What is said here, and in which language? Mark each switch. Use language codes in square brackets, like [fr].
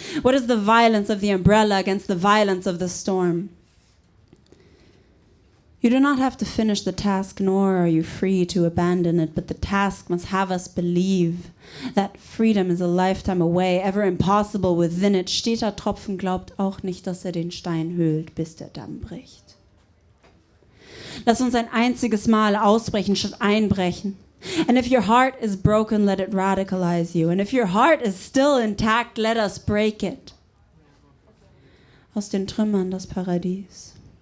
[en] What is the violence of the umbrella against the violence of the storm? You do not have to finish the task, nor are you free to abandon it, but the task must have us believe that freedom is a lifetime away, ever impossible within it. [de] Steter Tropfen glaubt auch nicht, dass den Stein höhlt, bis der Damm bricht. Lass uns ein einziges Mal ausbrechen, statt einbrechen. [en] And if your heart is broken, let it radicalize you. And if your heart is still intact, let us break it. [de] Aus den Trümmern das Paradies.